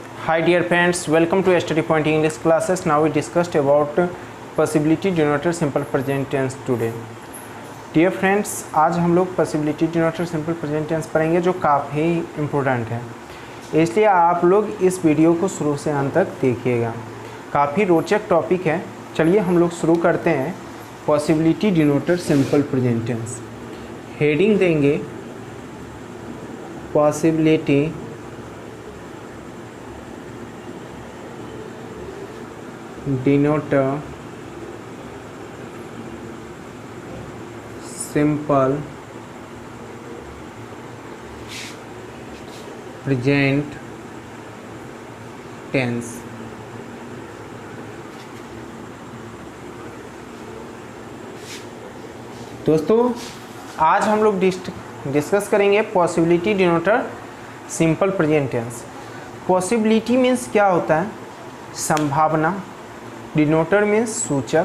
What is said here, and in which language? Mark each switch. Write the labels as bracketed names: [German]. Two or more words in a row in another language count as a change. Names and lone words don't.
[English] Hi dear friends, welcome to Study Point English classes. Now we discussed about possibility denoter simple present tense today. Dear friends, [Hindi] आज हम लोग [English] possibility denoter simple present tense [Hindi] पढ़ेंगे जो काफ़ी इम्पोर्टेंट है, इसलिए आप लोग इस वीडियो को शुरू से अंत तक देखिएगा। काफ़ी रोचक टॉपिक है। चलिए हम लोग शुरू करते हैं। [English] possibility denoter simple present tense हेडिंग देंगे possibility denoter simple present tense। [Hindi] दोस्तों आज हम लोग डिस्कस करेंगे [English] possibility denoter simple present tense. possibility means [Hindi] क्या होता है? संभावना। [English] denoter means [Hindi] सूचक।